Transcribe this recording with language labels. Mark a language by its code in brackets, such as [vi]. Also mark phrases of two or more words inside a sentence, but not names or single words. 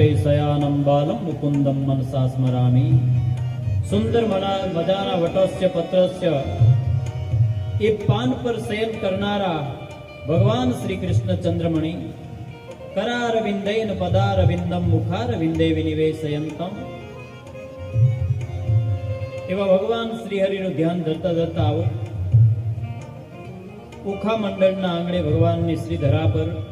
[sa] शयानं बालं मुकुन्दं मनसा स्मरामि [gu] સુંદર મજાના [sa] वटस्य पत्रस्य [gu] એ પાન પર શયન કરનારા [sa] ભગવાન શ્રી કૃષ્ણ ચંદ્રમણિ કરારવિંદેન પદારવિંદમ મુખારવિંદે વિનિવેશયંતમ [gu] એવા ભગવાન શ્રી હરિનું ધ્યાન ધરતા ધરતા આવો ઉખા મંડળના આંગણે ભગવાનની શ્રી ધરા પર